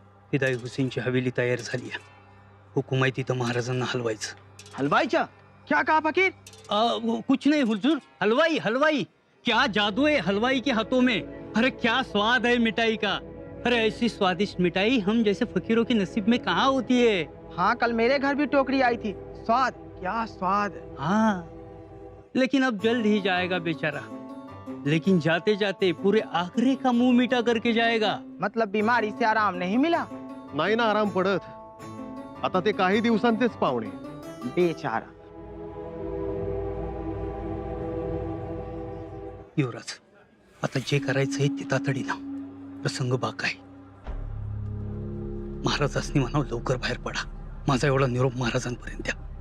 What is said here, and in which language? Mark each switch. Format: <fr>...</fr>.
<mr>फिदाई हुसेनची हवेली तयार झाली आहे. हुकूम आहे तिथं महाराजांना हलवायचं. हलवाईच्या?</mr> <hi>क्या कहा फकीर? कुछ नहीं हुजूर, हलवाई हलवाई. क्या जादू है हलवाई के हाथों में. अरे क्या स्वाद है मिठाई का. अरे ऐसी स्वादिष्ट मिठाई हम जैसे फकीरों के नसीब में कहाँ होती है. हाँ, कल मेरे घर भी टोकरी आई थी. स्वाद, क्या स्वाद. हाँ, लेकिन अब जल्द ही जाएगा बेचारा. लेकिन जाते जाते पूरे आखिरी का मुंह मीठा करके जाएगा. मतलब बीमारी से आराम नहीं मिला?</hi> <mr>नाही ना आराम पडत. आता ते काही दिवसांचेच पाहुणे. बेचारा. युवराज, आता जे करायचंय ते तातडीनं. प्रसंग बाक आहे. महाराजांनी म्हणावं लवकर बाहेर पडा. माझा एवढा निरोप महाराजांपर्यंत द्या.</mr>